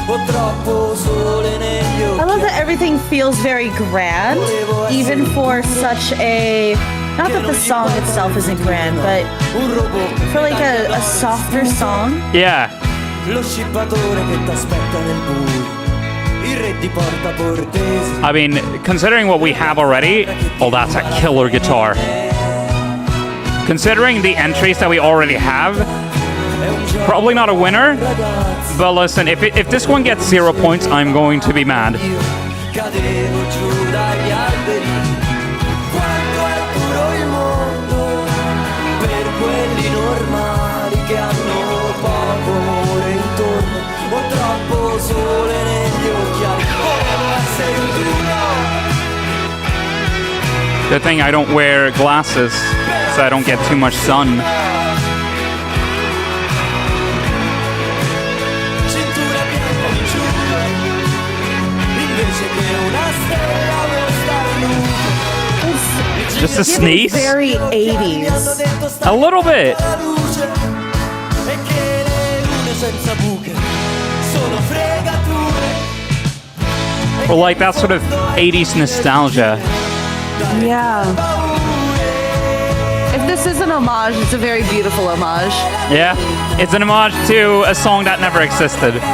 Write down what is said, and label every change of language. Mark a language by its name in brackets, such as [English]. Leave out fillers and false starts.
[Italian] ho troppo sole negli occhi. [English] I love that everything feels very grand, even for such a... Not that the song itself isn't grand, but for like a softer song. Yeah. [Italian] Lo scippatore che t'aspetta nel buio. Il re di Porta Portese. [English] I mean, considering what we have already, oh, that's a killer guitar. Considering the entries that we already have, probably not a winner. But listen, if this one gets 0 points, I'm going to be mad. [Italian] Cadevo giù dagli alberi. Quanto è duro il mondo per quelli normali che hanno poco amore intorno. Ho troppo sole negli occhiali. Volevo essere un duro. [English] Good thing I don't wear glasses, so I don't get too much sun. [Italian] Cintura bianca di giuro. Invece che una stella vuoi stare nudo. [English] Just a sneeze? Very 80s. A little bit. [Italian] La luce e che le lune senza buche sono fregature. [English] Or like that sort of 80s nostalgia. Yeah. If this is an homage, it's a very beautiful homage. Yeah, it's an homage to a song that never existed.